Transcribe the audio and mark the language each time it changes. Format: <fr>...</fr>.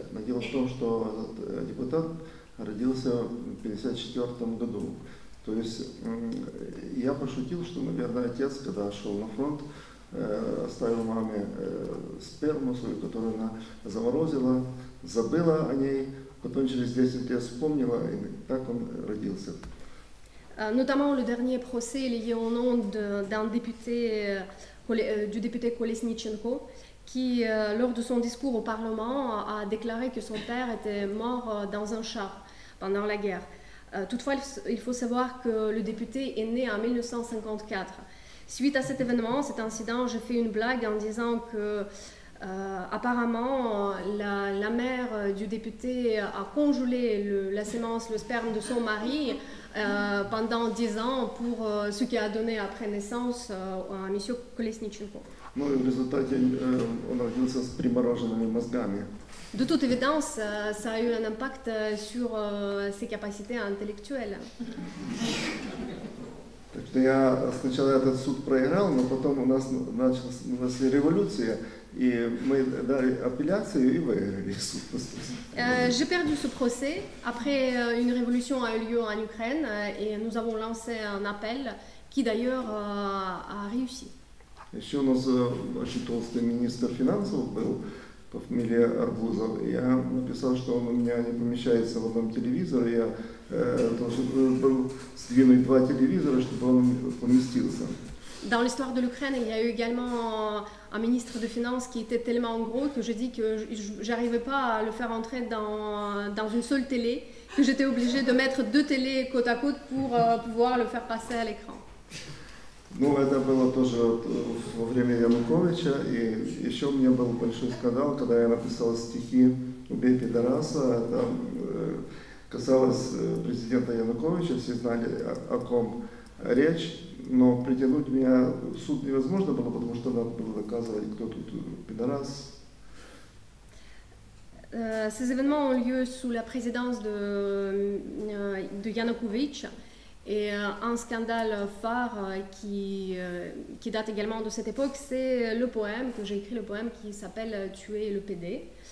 <ru>Но дело в том, что этот депутат родился в 1954 году. То есть я пошутил, что, наверное, отец, когда шел на фронт, оставил маме сперму свою, которую она заморозила, забыла о ней, потом через 10 лет вспомнила, и так он родился.</ru> <fr>Notamment le dernier procès lié au nom d'un député, du député Kolesnichenko, qui, lors de son discours au Parlement, a déclaré que son père était mort dans un char pendant la guerre. Toutefois, il faut savoir que le député est né en 1954. Suite à cet événement, cet incident, j'ai fait une blague en disant que apparemment, la mère du député a congelé la sémence, le sperme de son mari pendant 10 ans pour ce qui a donné après naissance à M. Kolesnichenko.</fr> <ru>Ну и в результате он родился с примороженными мозгами.</ru> <fr>De toute évidence, ça a eu un impact sur ses capacités intellectuelles.</fr> <ru>Так что я сначала этот суд проиграл, но потом у нас началась революция, И мы дали апелляцию и выиграли суд.</ru> <fr>J'ai perdu ce procès. Après, une révolution a eu lieu en Ukraine et nous avons lancé un appel qui d'ailleurs a réussi.</fr> <ru>Еще у нас очень толстый министр финансов был по фамилии Арбузов. И я написал, что он у меня не помещается в одном телевизоре. Я должен был сдвинуть 2 телевизора, чтобы он поместился.</ru> <fr>Dans l'histoire de l'Ukraine, il y a eu également un ministre de Finances qui était tellement gros que j'ai dit que j'arrivais pas à le faire entrer dans une seule télé, que j'étais obligée de mettre 2 télés côte à côte pour pouvoir le faire passer à l'écran.</fr> <ru>Ну, это было тоже во время Януковича, и еще у меня был большой скандал, когда я написал стихи «Убей пидораса», это касалось президента Януковича, все знали, о ком речь, но притянуть меня в суд невозможно было, потому что надо было доказывать, кто тут пидорас.</ru> <fr>Ces événements ont lieu sous la présidence de Yanukovych. Et un scandale phare qui date également de cette époque, c'est le poème que j'ai écrit, le poème qui s'appelle Tuer le PD.</fr>